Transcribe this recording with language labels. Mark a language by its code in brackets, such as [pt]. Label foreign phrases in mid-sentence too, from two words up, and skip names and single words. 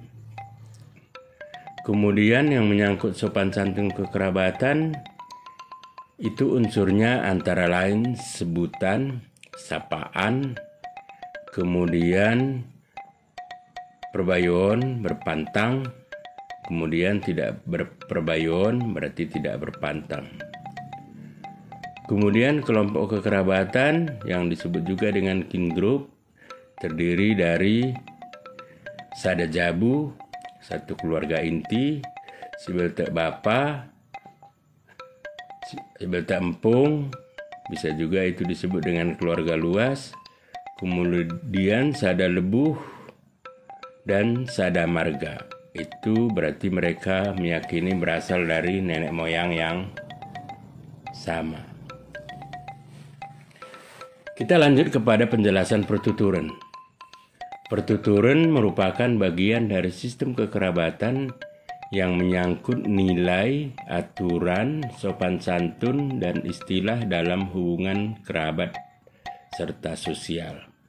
[id] Kemudian yang menyangkut sopan santun kekerabatan, itu unsurnya antara lain sebutan, sapaan, kemudian perbayon, berpantang, kemudian tidak berperbayon berarti tidak berpantang. Kemudian kelompok kekerabatan yang disebut juga dengan [en] kin group [id] terdiri dari [btx] sada jabu, [id] satu keluarga inti, [btx] sibeltek bapa, sibeltek empung, [id] bisa juga itu disebut dengan keluarga luas. Kemudian [btx] sada lebuh [id] dan [btx] sada marga. [id] Itu berarti mereka meyakini berasal dari nenek moyang yang sama. Kita lanjut kepada penjelasan pertuturan. Pertuturan merupakan bagian dari sistem kekerabatan yang menyangkut nilai, aturan, sopan santun, dan istilah dalam hubungan kerabat serta sosial.